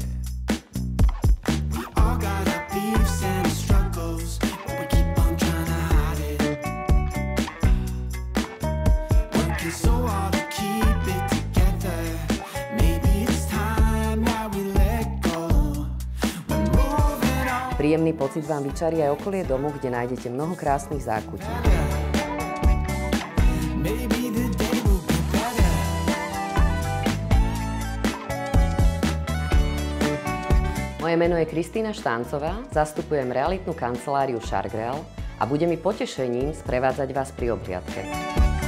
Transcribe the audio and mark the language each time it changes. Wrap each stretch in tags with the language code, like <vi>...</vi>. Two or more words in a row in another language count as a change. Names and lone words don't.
<en>We all got our beefs and struggles, but we keep on trying to hide it. Working so hard to keep it together. Maybe it's time that we let go.</en> <sk>Príjemný pocit vám vyčarí aj okolie domu, kde nájdete mnoho krásnych zákutí. Moje meno je Kristýna Štáncová, zastupujem realitnú kanceláriu Shark Real a bude mi potešením sprevádzať vás pri obhliadke.</sk>